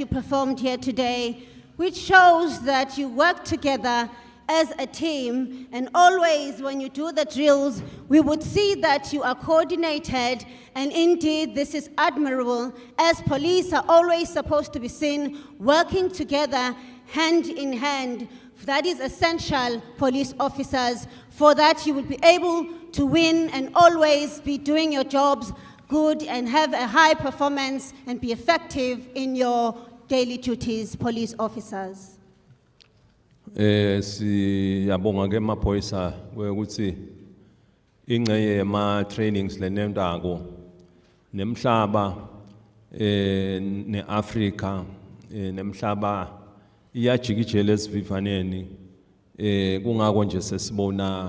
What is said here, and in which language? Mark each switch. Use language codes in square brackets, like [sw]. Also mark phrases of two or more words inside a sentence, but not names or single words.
[en] performed here today, which shows that you work together as a team, and always when you do the drills, we would see that you are coordinated, and indeed this is admirable, as police are always supposed to be seen working together hand in hand. That is essential, police officers, for that you will be able to win and always be doing your jobs good and have a high performance and be effective in your daily duties, police officers. [ss] Siyabonga ke maphoyisa ukuthi ingcenye yema trainings lenendako nemhlaba neAfrica nemhlaba iyajikijela esivivaneni kungako nje sesibona